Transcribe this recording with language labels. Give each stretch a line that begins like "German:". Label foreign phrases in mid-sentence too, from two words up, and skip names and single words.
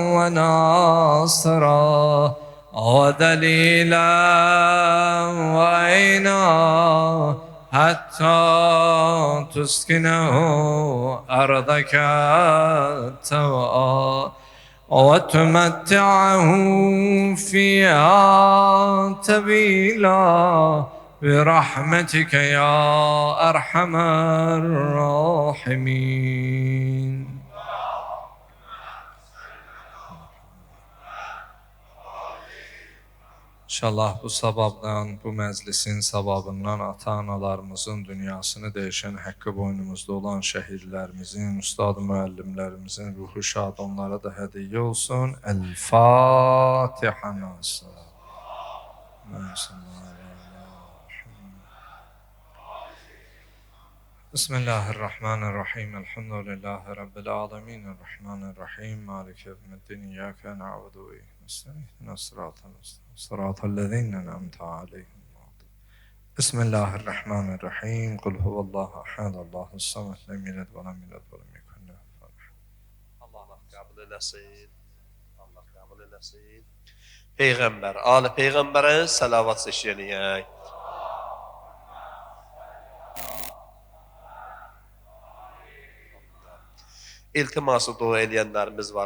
Arabic: وناصرا ودليلا وعينا حتى تسكنه أرضك توعا وتمتعه فيها طويلا برحمتك يا أرحم الراحمين.
Azerbaijani: İnşallah bu sababdan, bu məclisin sababından ata-analarımızın dünyasını dəyişən, haqqı boynumuzda olan şəhidlərimizin, ustad müəllimlərimizin ruhu şad, onlara da hədiyyə olsun. El-Fatiha nasıl.
Arabic: بسم الله الرحمن الرحيم. الحمد لله رب العالمين. الرحمن الرحيم مالك يوم الدين. إياك نعبد ونستعين صراط الذين أنعمت عليهم. بسم الله الرحمن الرحيم. قل هو الله أحد الله الصمد. لم يلد ولم يولد ولم يكن له كفوا أحد.
Azerbaijani: Allah qəbul eləsin. Allah qəbul eləsin. Peyğəmbər, ali Peyğəmbərə salavat seçiləyək. İltiması dua eləyənlərimiz var.